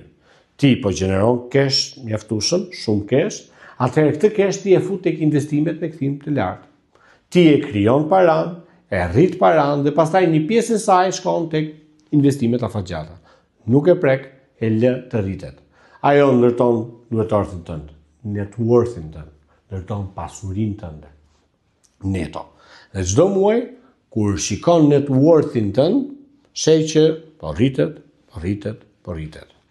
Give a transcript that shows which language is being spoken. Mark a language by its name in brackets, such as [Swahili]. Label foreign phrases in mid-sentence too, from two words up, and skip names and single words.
[Albanian] Ti po gjeneron cash mjaftueshëm, shumë cash, atëherë këtë cash ti e fut tek investimet me kthim të lartë. Ti e krijon paran, e rrit paran dhe pastaj një pjesë e saj shkon tek investimet afatgjata. Nuk e prek, e lë të rritet. Ajo ndërton duetarësin tënd, [English] net worth- [Albanian] in tënd, ndërton pasurinë tënde. Neto. Dhe çdo muaj kur shikon [English] net worth- [Albanian] in tënd, sheh që po rritet, po rritet, po rritet.